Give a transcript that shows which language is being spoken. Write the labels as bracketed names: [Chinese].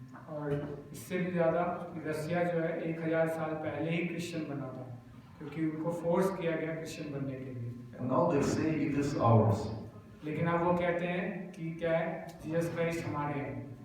[Hindi] और इससे भी ज़्यादा रसिया जो है 1000 साल पहले ही क्रिश्चियन बना था, क्योंकि उनको फोर्स किया गया क्रिश्चियन बनने के लिए। [English] And now they say it is ours. [Hindi] लेकिन अब वो कहते हैं कि क्या है, जीसस क्राइस्ट हमारे हैं।